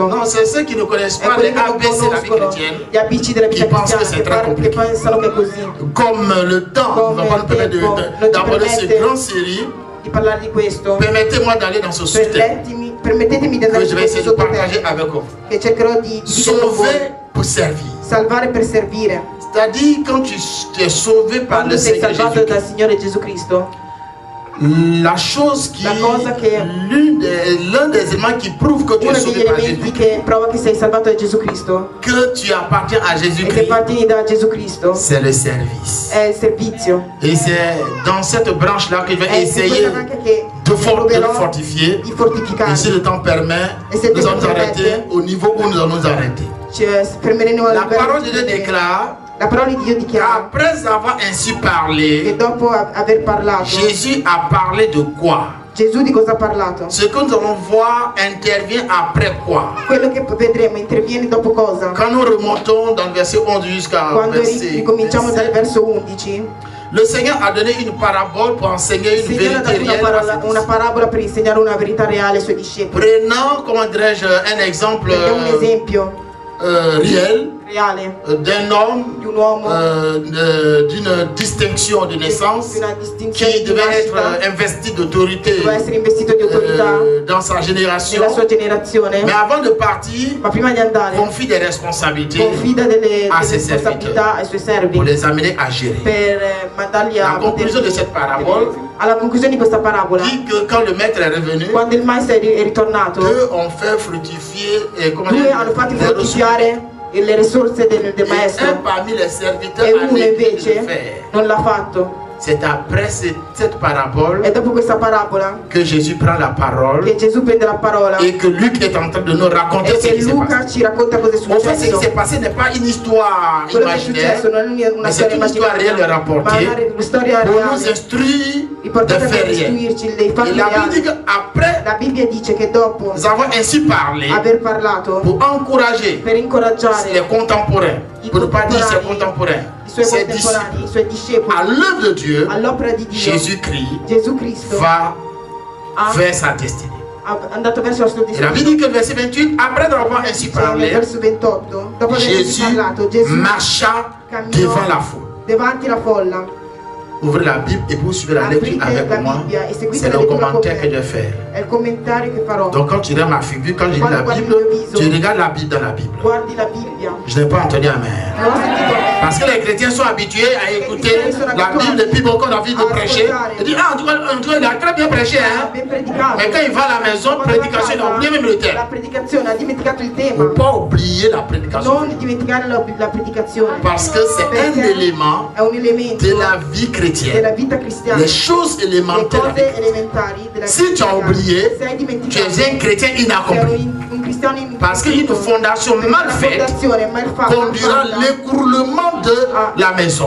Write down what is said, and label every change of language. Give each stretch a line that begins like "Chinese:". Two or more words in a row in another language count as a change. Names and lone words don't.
French: Non, c'est ceux qui ne connaissent pas les ABC de la vie chrétienne qui pensent que c'est très compliqué. Comme le temps ne va pas nous permettre d'aborder cette grande série. Permettez-moi d'aller dans ce sous-thème que je vais essayer de partager avec vous. Sauver pour servir.
Italian: Salvare per servire.
French: C'est-à-dire quand tu es sauvé par le Seigneur Jésus-Christ, la chose qui l'un des éléments qui prouve que tu es sauvé par Jésus-Christ, que tu appartiens à Jésus-Christ, c'est le service. Et c'est dans cette branche là que je vais essayer de fortifier. Et si le temps permet, nous allons arrêter au niveau où nous allons nous arrêter. La parole de Dieu déclare, après avoir ainsi parlé, Jésus a parlé de quoi?
Italian: Gesù di cosa ha parlato?
French: Ce que nous allons voir intervient après quoi?
Italian: Quello che vedremo interviene dopo cosa?
French: Quand nous remontons dans le verset 11 jusqu'à verset
Italian: ricominciamo dal verso 11.
French: Le Seigneur a donné une parabole pour enseigner une vérité réelle.
Italian: Una parabola per insegnare una verità reale ai suoi discepoli.
French: Prenons, comment dirais-je, un exemple réel d'un homme, d'une distinction de naissance qui devait être investi d'autorité dans sa génération. Mais avant de partir, confie des responsabilités à ses serviteurs pour les amener à gérer. La conclusion de cette parabole dit que quand le maître est revenu, eux ont fait fructifier
Italian: le risorse del maestro
French: parmi les serviteurs
Italian: e uno invece non l'ha fatto.
French: c'est après cette parabole
Italian: e dopo questa parabola
French: que Jésus prend la parole
Italian: che Gesù prende la parola
French: et que Luc est en train de nous raconter
Italian: e
French: ce
Italian: che
French: qui s'est
Italian: Luca
French: passé.
Italian: ci racconta cosa è
French: En fait, ce qui
Italian: successo.
French: s'est passé n'est pas une histoire
Italian: Quello che è
French: imaginaire,
Italian: successo non è una
French: mais c'est
Italian: storia
French: une histoire réelle
Italian: immaginata, ma
French: rapportée
Italian: una storia
French: pour nous
Italian: reale
French: instruire de
Italian: riportata per
French: faits réels.
Italian: istruirci dei
French: Et
Italian: fatti
French: la Bible dit
Italian: reali.
French: qu'après
Italian: La Bibbia dice che dopo
French: avoir ainsi parlé,
Italian: aver parlato
French: pour encourager
Italian: per incoraggiare
French: les contemporains, pour ne pas dire ses contemporains,
Italian: i suoi
French: ses
Italian: contemporanei,
French: disciples,
Italian: i suoi discepoli,
French: à l'œuvre de Dieu,
Italian: all'opera di Dio,
French: Jésus-Christ
Italian: Gesù Cristo
French: va
Italian: ha
French: vers sa destinée.
Italian: andato verso la sua
French: Et la Bible dit que le verset 28, après avoir ainsi
Italian: nel
French: parlé,
Italian: verso 28, dopo aver
French: Jésus
Italian: parlato, Gesù
French: marcha devant la foule.
Italian: davanti alla folla.
French: Ouvrez la Bible et vous suivez la lecture avec
Italian: la
French: moi.
Italian: Bibbia e seguite
French: C'est
Italian: la
French: le
Italian: lettura con
French: commentaire que je
Italian: me.
French: vais faire.
Italian: È il commentario che farò.
French: Donc quand tu regardes ma figure, quand je lis la Bible, tu regardes la Bible dans la Bible.
Italian: Guardi la Bibbia.
French: Je n'ai pas entendu amen.
Italian: Non ho sentito amen.
French: Parce que les chrétiens sont habitués à écouter la Bible depuis beaucoup on a envie de prêcher. Ils disent, ah, en tout cas, il a très bien prêché, hein.
Italian: Ben predicato.
French: Mais quand il va à la maison, prédication, il a oublié même le
Italian: La
French: thème.
Italian: predicazione ha dimenticato il
French: Il ne
Italian: tema.
French: faut pas oublier la prédication.
Italian: Non dimenticare la predicazione.
French: Parce que c'est un
Italian: Perché
French: élément
Italian: è un elemento
French: de la vie
Italian: della
French: chrétienne.
Italian: vita cristiana.
French: Les choses
Italian: Le
French: élémentaires.
Italian: cose elementari della
French: Si
Italian: vita
French: tu as
Italian: cristiana.
French: oublié,
Italian: Se hai
French: tu
Italian: dimenticato,
French: es un chrétien
Italian: sei
French: inaccompli.
Italian: un cristiano
French: Parce qu'une fondation mal faite conduira l'écroulement de la maison.